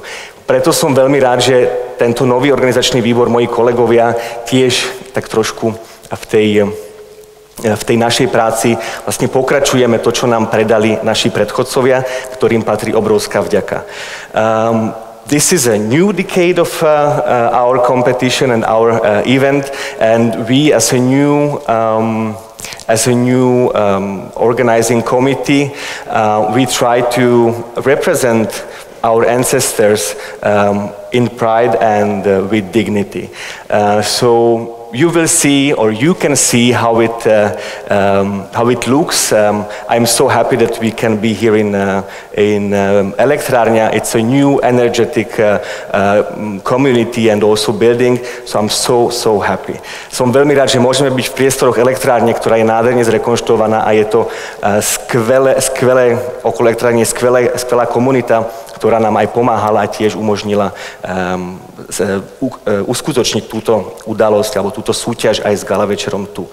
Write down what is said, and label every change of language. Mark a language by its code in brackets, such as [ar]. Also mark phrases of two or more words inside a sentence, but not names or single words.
[sk] Preto som veľmi rád, že tento nový organizačný výbor, moji kolegovia, tiež tak trošku v tej našej práci vlastne pokračujeme to, čo nám predali naši predchodcovia, ktorým patrí obrovská vďaka. [en] This is a new decade of our competition and our event, and we as a new organizing committee, we try to represent our ancestors in pride and with dignity. So you will see, or you can see how it looks. I'm so happy that we can be here in Elektrárňa. It's a new, energetic community and also building, so I'm so happy. [sk] Som veľmi rád, že môžeme byť v priestoroch Elektrárne, ktorá je nádherne zrekonštruovaná a je to skvelé okolo Elektrárne, skvelá komunita, ktorá nám aj pomáhala a tiež umožnila uskutočniť túto udalosť alebo túto súťaž aj s gala večerom tu.